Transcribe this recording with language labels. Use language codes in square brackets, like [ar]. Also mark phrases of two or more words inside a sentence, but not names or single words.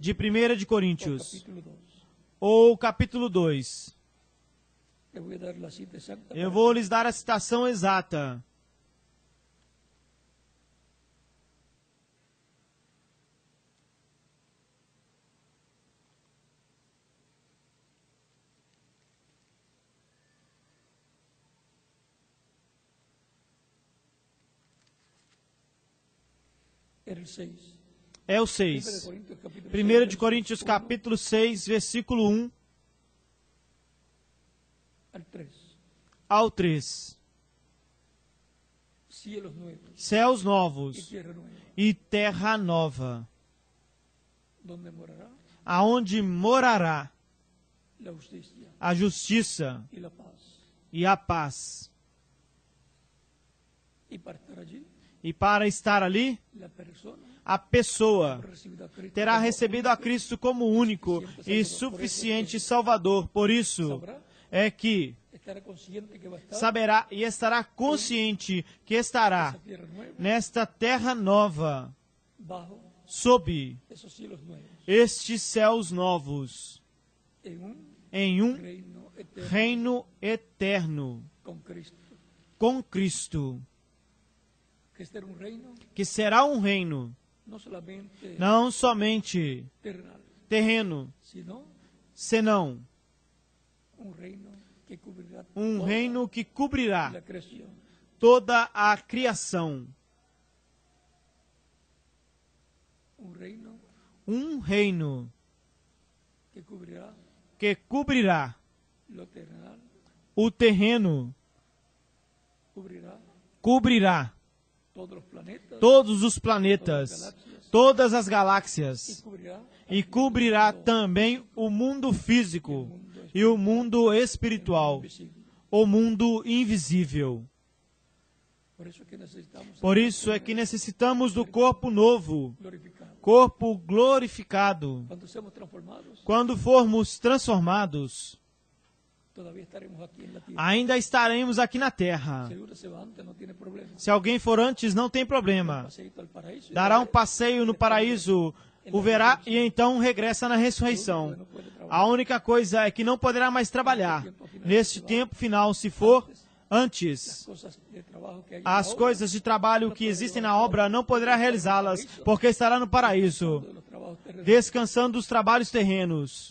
[pt] de 1 de Coríntios, capítulo 2. ou capítulo 2. [es] Le voy a dar la cita exacta. [pt] Eu vou lhes dar a citação exata. [es] Era el 6. [pt] É o 1 6. [es] de Corintios, capítulo 1 de 6, [pt] Coríntios, capítulo 6, versículo 1 [es] al 3. [pt] ao 3. [es] Cielos nuevos [pt] Céus [es] y [pt] novos [es] tierra nueva, [pt] e terra nova, [es] donde morará [pt] aonde morará [es] la justicia [pt] a justiça [es] y la paz. [pt] e a paz. [es] Y para estar allí, [pt] E para estar ali, [es] la persona [pt] a pessoa [es] ha recibido a Cristo [pt] terá [es] como [pt] recebido a Cristo como único e suficiente Salvador. Por isso [es] sabrá, [pt] é que [es] estará consciente que va a estar [pt] saberá e estará consciente que estará [es] esa tierra nueva [pt] nesta terra nova, [es] bajo [pt] sob [es] esos cielos nuevos, [pt] estes céus novos, [es] en un [pt] em um [es] reino eterno [pt] reino eterno [es] con Cristo. [pt] com Cristo, [es] Que este era un reino [pt] que será um reino [es] no solamente [pt] não somente [es] terrenal, [pt] terreno, [es] sino [pt] senão [es] un reino que cubrirá [pt] um [es] toda [pt] reino que cobrirá [es] la creación. [pt] toda a criação, [es] Un reino [pt] um reino [es] que cubrirá [pt] que cobrirá [es] lo terrenal, [pt] o terreno, [es] cubrirá [pt] cobrirá todos os planetas, todas as galáxias, [es] y [pt] e cobrirá também o mundo físico e o mundo espiritual, [es] invisible. [pt] o mundo invisível. [es] Por eso es que necesitamos [pt] Por isso é que necessitamos do corpo novo, [es] glorificado. [pt] corpo glorificado. [es] Cuando seamos transformados, [pt] Quando formos transformados, [es] todavía estaremos aquí en la tierra. [pt] ainda estaremos aqui na terra. [es] Si uno se va antes, no tiene problema. [pt] Se alguém for antes, não tem problema. [es] Paseíto al paraíso y [pt] Dará um passeio no paraíso, o verá e então regressa na ressurreição. A única coisa é que não poderá mais trabalhar neste tempo final, se for Antes, as coisas de trabalho que existem na obra não poderá realizá-las, porque estará no paraíso, descansando dos trabalhos terrenos.